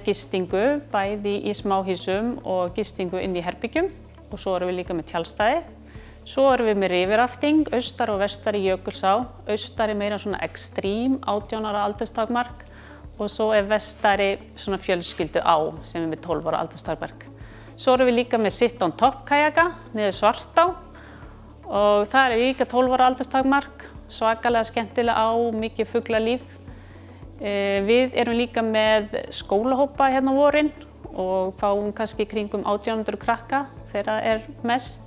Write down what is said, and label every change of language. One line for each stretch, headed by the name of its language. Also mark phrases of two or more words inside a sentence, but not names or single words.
Icelandic: gistingu bæði í smáhýsum og gistingu inn í herbyggjum og svo erum við líka með tjaldstæði. Svo erum við með rifirrafting, austar og vestar í Jökulsá. Austar meira svona extreme, 18 ára aldurstakmark og svo vestari svona fjölskyldu á sem með 12 ára aldurstakmark. Svo erum við líka með
English: sit on top
Icelandic: kajaka niður Svartá og það líka 12 ára aldurstakmark. svakalega skemmtilega á, mikið fuglalíf. Við erum líka með skólahópa hérna á vorin og fáum kannski kringum 1800 krakka þegar það er mest.